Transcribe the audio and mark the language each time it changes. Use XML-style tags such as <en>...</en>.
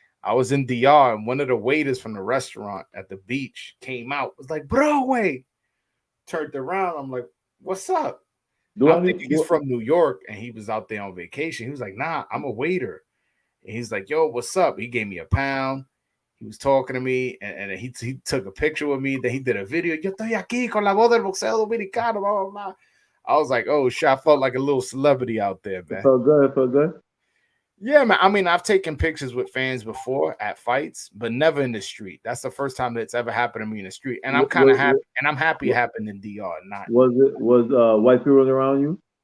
<en>I was in DR, and one of the waiters from the restaurant at the beach came out, was like, Broadway. Turned around, I'm like, what's up? Do I I'm need thinking he's from New York and he was out there on vacation. He was like, nah, I'm a waiter. And he's like, yo, what's up? He gave me a pound. He was talking to me, and he took a picture with me. Then he did a video.</en> <es>Yo estoy aquí con la voz del boxeo dominicano, blah, blah, blah.</es> <en>I was like, oh shit, I felt like a little celebrity out there, It man. felt good. It felt good. Yeah, man. I mean, I've taken pictures with fans before at fights, but never in the street. That's the first time that's ever happened to me in the street. And I'm kind of happy, and I'm happy it happened in DR. Not Was white people around you?</en>